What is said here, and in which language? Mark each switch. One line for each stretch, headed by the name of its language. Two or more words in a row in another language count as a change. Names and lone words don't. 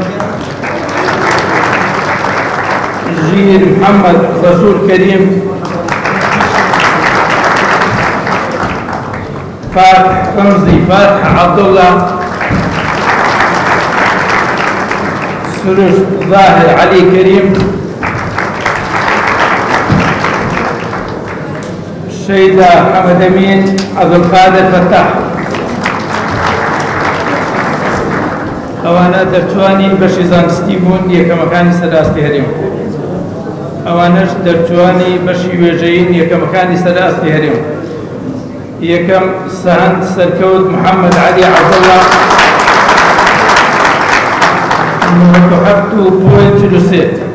Central Kurdish: جير محمد رسول كريم فاتح رمزي فاتح عبد الله سرج ظاهر علي كريم شيدا حمد امين عبد القادر فتاح. ئەوانە دەرچوانی بەشی زانستی بوون یەکەمەکانی سەراستی هەرێم. ئەوانەش دەرچوانی بەشی وێژەین یەکەمەکانی سەراستی هەرێم. یەکەم سەهەند سەرکەوت محەممەد عەلی عەبدوڵڵا 97.43.